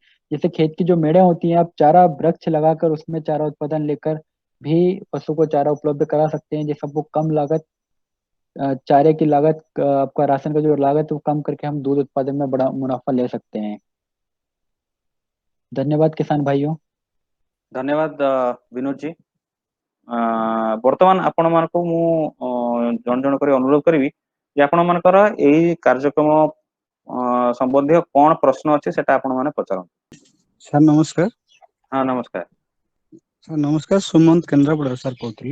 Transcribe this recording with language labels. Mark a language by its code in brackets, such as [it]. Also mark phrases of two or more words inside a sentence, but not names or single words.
[hi] जैसे खेत की जो मेड़े होती हैं, आप चारा वृक्ष लगाकर उसमें चारा उत्पादन लेकर भी पशु को चारा उपलब्ध करा सकते हैं, जिससे वो कम लागत, चारे की लागत, आपका राशन का जो लागत है वो कम करके हम दूध उत्पादन में बड़ा मुनाफा ले सकते हैं। धन्यवाद किसान भाइयों। धन्यवाद विनोद जी। [or] ବର୍ତ୍ତମାନ ଆପଣ ମାନଙ୍କୁ ମୁଁ ଜଣ ଜଣ କରି ଅନୁରୋଧ କରିବି ଯେ ଆପଣ ମାନଙ୍କର ଏଇ କାର୍ଯ୍ୟକ୍ରମ ସମ୍ବନ୍ଧୀୟ କଣ ପ୍ରଶ୍ନ ଅଛି ସେଟା ଆପଣ ମାନେ ପଚାରନ୍ତୁ। ସାର୍ ନମସ୍କାର। ହଁ ନମସ୍କାର। ସାର୍ ନମସ୍କାର, ସୁମନ୍ତ କେନ୍ଦ୍ରାପଡ଼ା ସାର୍ କହୁଥିଲେ।